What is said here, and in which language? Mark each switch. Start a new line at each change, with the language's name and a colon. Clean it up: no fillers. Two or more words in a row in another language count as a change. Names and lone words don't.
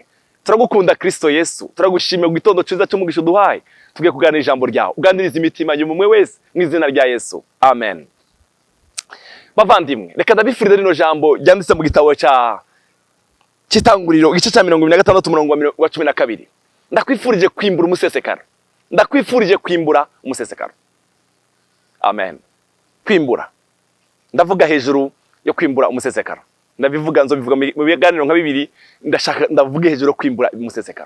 Rundi: Turagukunda Kristo Yesu, turagushimye gitondo ciza cyo mugisho duhaye. Tugiye kuganira ijambo ryawe. Uganiriza imitima y'umwe wese mu izina rya Yesu. Amen. Bavandimwe, reka ndabifuriza rino jambo ryanditse mu gitabo cya Kitanguriro igice cya 26 umurongo wa 12. Ndakwifurije kwimbura umusesekara. Ndakwifurije kwimbura umusesekara. Amen. Kwimbura. Ndavuga hejuru yo kwimbura umusesekara. Ndabivuga nzobivuga mu biganiro nka bibiri, ndashaka ndavuga hejuru yo kwimbura umusesekara.